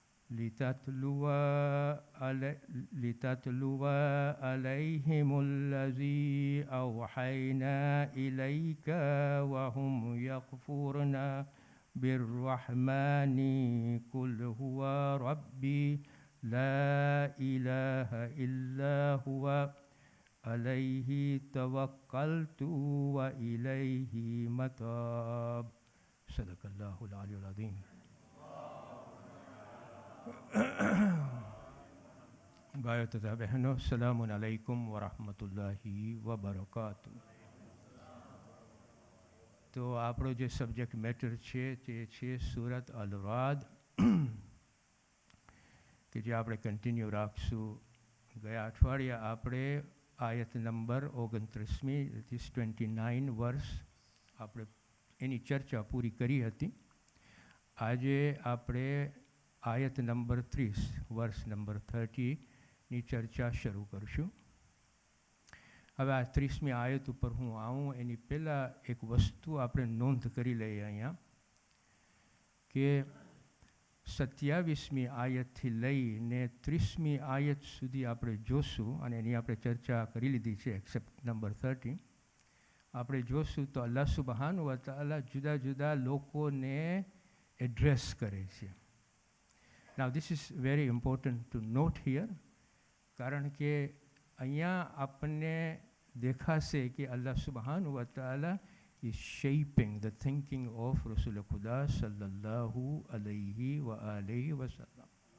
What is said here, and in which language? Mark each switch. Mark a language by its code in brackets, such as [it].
[ar] لتتلو عليهم الذي أوحينا إليك وهم يكفرون بالرحمن قل هو ربي لا إله إلا هو عليه توكلت وإليه متاب صدق الله العلي العظيم. [hi] भाइयों तथा बहनों, [ar] अस्सलामु अलैकुम वरहमतुल्लाहि वबरकातुह. [gu] तो આપણો જે સબ્જેક્ટ મેટર છે તે છે સૂરત અલ રાદ, કે જે આપણે કન્ટિન્યુ રાખશું. ગયા અઠવાડિયે આપણે આયત નંબર 29મી, [en] that is 29 [gu] વર્ષ, આપણે એની ચર્ચા પૂરી કરી હતી. આજે આપણે આયત નંબર 30 વર્ષ નંબર 30ની ચર્ચા શરૂ કરશું. હવે આ 30મી આયત ઉપર હું આવું એની પહેલાં એક વસ્તુ આપણે નોંધ કરી લઈએ અહીંયા, કે 27મી આયતથી લઈને 30મી આયત સુધી આપણે જોશું, અને એની આપણે ચર્ચા કરી લીધી છે એક્સેપ્ટ નંબર 30. આપણે જોશું તો અલ્લાહ સુબહાનહુ વ તઆલા જુદા જુદા લોકોને એડ્રેસ કરે છે. [en] Now this is very important to note here, [gu] કારણ કે અહીંયા આપણને દેખાશે કે અલ્લાહ સુબહાનહુ વ તઆલા [en] is shaping the thinking of Rasul Khuda sallallahu alayhi wa alihi wa sallam.